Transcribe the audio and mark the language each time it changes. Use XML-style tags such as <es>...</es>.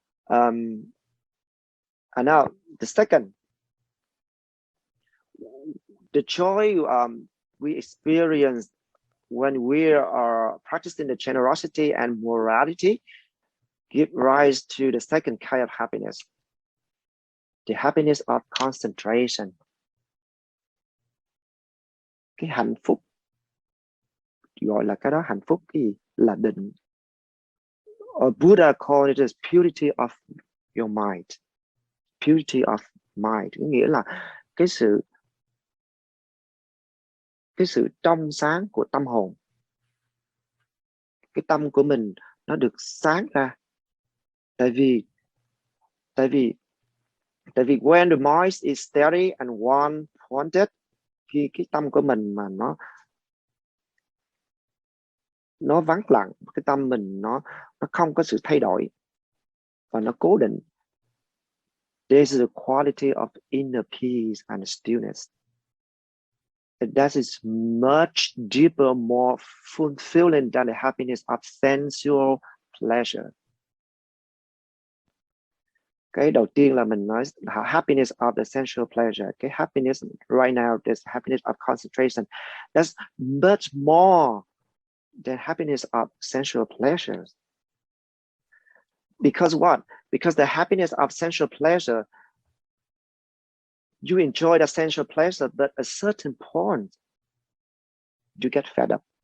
<en>And now the second, the joy we experience when we are practicing the generosity and morality give rise to the second kind of happiness, the happiness of concentration.</en> <vi>Cái hạnh phúc, gọi là cái đó hạnh phúc cái gì? Là định. Buddha called it as purity of your mind.</vi> <en>Purity of mind,</en> <vi>nghĩa là cái sự trong sáng của tâm hồn. Cái tâm của mình nó được sáng ra. Tại vì</vi> <en>when the mind is steady and one-pointed,</en> <vi>khi cái tâm của mình mà nó vắng lặng, cái tâm mình nó không có sự thay đổi, và nó cố định.</vi> <en>This is the quality of inner peace and stillness. And that is much deeper, more fulfilling than the happiness of sensual pleasure.</en> <vi>Cái đầu tiên là mình nói</vi> <en>happiness of the sensual pleasure. Cái happiness right now, this happiness of concentration, that's much more than happiness of sensual pleasures. Because what? Because the happiness of sensual pleasure, you enjoy the sensual pleasure, but at a certain point, you get fed up.</en>